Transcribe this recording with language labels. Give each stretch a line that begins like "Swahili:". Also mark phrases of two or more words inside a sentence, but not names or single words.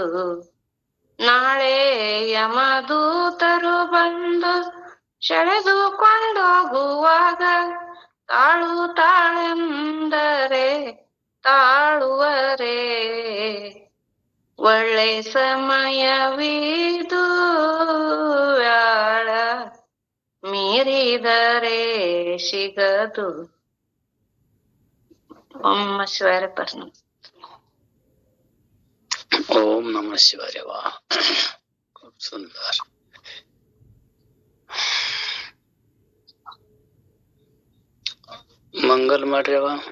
Kannada: ನಾಳೆ ಯಮದೂತರು ಬಂದು ಸೆಳೆದುಕೊಂಡೋಗುವಾಗ ತಾಳು ತಾಳೆಂದರೆ ತಾಳುವರೆ. ಒಳ್ಳೆ ಸಮಯವಿದು ವ್ಯಾಳ ಮೀರಿದರೆ ಸಿಗದು.
Sanskrit: ಓಂ ನಮಃ ಶಿವಾಯ ಪರ್ಣ. ओम नमः शिवाय.
Hindi: वाह, खूब सुंदर.
Kannada: ಮಂಗಲ ಮಾಡ್ರವ.